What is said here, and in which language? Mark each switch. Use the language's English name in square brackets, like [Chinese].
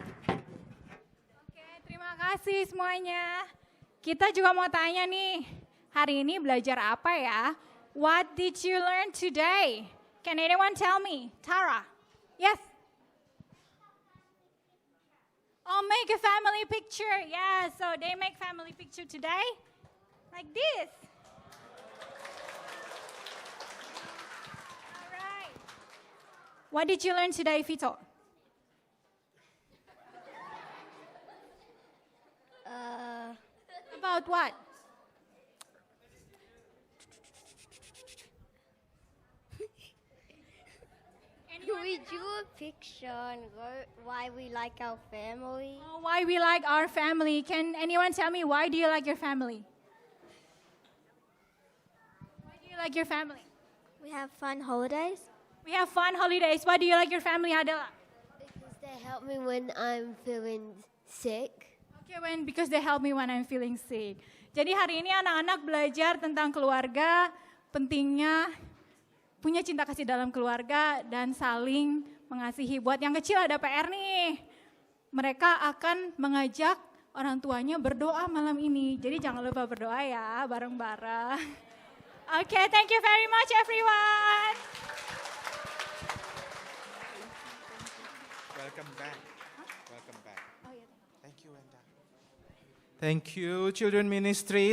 [Indonesian] Oke, terima kasih semuanya. Kita juga mau tanya nih, hari ini belajar apa ya? [English] What did you learn today? Can anyone tell me? Tara? Yes? Oh, make a family picture. Yeah, so they make family picture today. Like this. All right. What did you learn today, Vito? About what? We drew a picture and wrote why we like our family. Oh, why we like our family. Can anyone tell me why do you like your family? Why do you like your family? We have fun holidays We have fun holidays. Why do you like your family, Adela? because they help me when I'm feeling sick. Okay, because they help me when I'm feeling sick. [Indonesian] Jadi hari ini anak-anak belajar tentang keluarga, pentingnya punya cinta kasih dalam keluarga dan saling mengasihi. Buat yang kecil ada PR nih. Mereka akan mengajak orang tuanya berdoa malam ini. Jadi jangan lupa berdoa ya, bareng-bareng. [English] Okay, thank you very much everyone. Welcome back. Welcome back. Thank you, Wenda. Thank you, Children Ministry.